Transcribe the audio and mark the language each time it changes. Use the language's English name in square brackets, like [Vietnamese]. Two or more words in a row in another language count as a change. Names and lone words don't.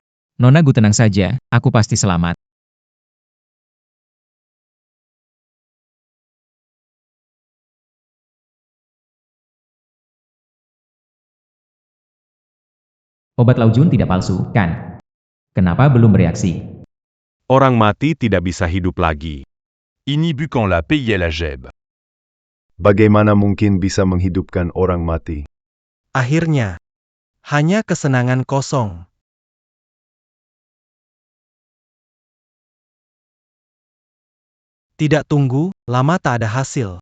[Indonesian] Nona Gu tenang saja, aku pasti selamat. Obat Laujun tidak palsu, kan? Kenapa belum bereaksi? Orang mati tidak bisa hidup lagi. Ini bukan la paye la jeb. Bagaimana mungkin bisa menghidupkan orang mati? Akhirnya, hanya kesenangan kosong. Tidak tunggu, lama tak ada hasil.